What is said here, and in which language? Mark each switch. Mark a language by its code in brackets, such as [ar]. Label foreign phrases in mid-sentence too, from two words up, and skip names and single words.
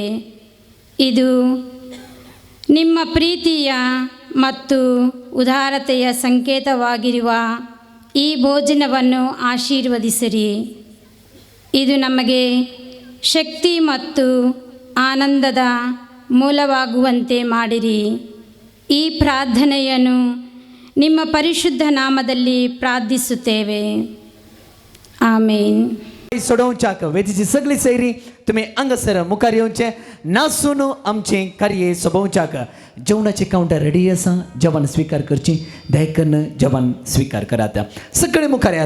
[kn] ಇದು ನಿಮ್ಮ ಪ್ರೀತಿಯ ಮತ್ತು ಉದಾರತೆಯ ಸಂಕೇತವಾಗಿರುವ ಈ ಭೋಜನವನ್ನು ಆಶೀರ್ವದಿಸಿರಿ. ಇದು ನಮಗೆ ಶಕ್ತಿ ಮತ್ತು ಆನಂದದ ಮೂಲವಾಗುವಂತೆ ಮಾಡಿರಿ. ಈ ಪ್ರಾರ್ಥನೆಯನ್ನು ನಿಮ್ಮ ಪರಿಶುದ್ಧ ನಾಮದಲ್ಲಿ ಪ್ರಾರ್ಥಿಸುತ್ತೇವೆ. [kok] आमेन. सोडवच्याक वेदीची सगळी सैरी तुम्ही अंगसर मुखार येवचे नासून आमचे कार्य सोबवच्याक जेवणाचे [en] counter ready [kok] आसा. जेवण स्वीकार करची दयकन जेवण स्वीकार करात. सगळे मुखार येयात.